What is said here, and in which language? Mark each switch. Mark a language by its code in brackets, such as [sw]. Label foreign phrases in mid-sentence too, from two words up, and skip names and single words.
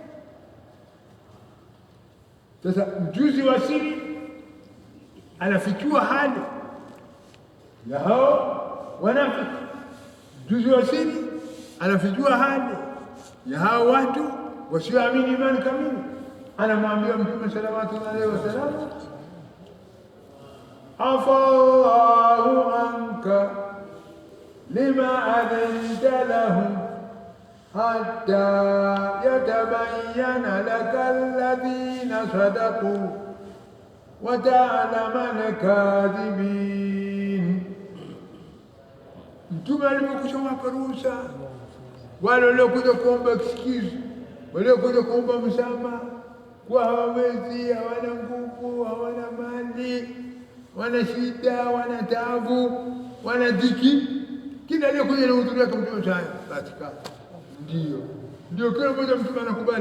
[sw] Sasa mjuzi wa siri anafichua hali ya hao wanafiki. Mjuzi wa siri anafichua hali ya hao watu wasioamini imani kamili. Anamwambia Mtume [ar] صلى الله عليه وسلم, عفا الله عنك لم أذنت لهم حتى يتبين لك الذين صدقوا وتعلم الكاذبين. [sw] Mtume alipokushawapa ruhusa wale waliokuja kuomba excuse, waliokuja kuomba msamaha, kwa hawawezi, hawana nguvu, hawana mali, wana shida, wana taabu, wana dhiki, kila aliyekuja na udhuru yake Mtume sana katika ndio kila mmoja Mtume anakubali.